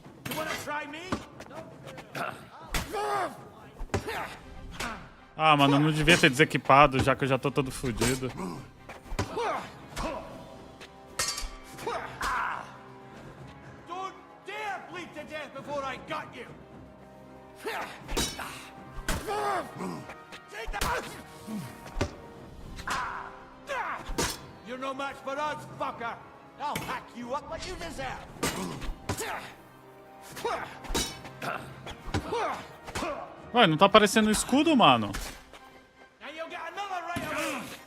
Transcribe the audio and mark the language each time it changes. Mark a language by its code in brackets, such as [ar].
[en] You wanna try me? [pt] Ah, mano, eu não devia ter desequipado, já que eu já tô todo fudido. [en] Don't dare bleed to death before I got you. Take that! You're no match for us, fucker. I'll hack you up like you deserve. [pt] Ué, não tá aparecendo o escudo, mano? [en] Now you'll get another right away.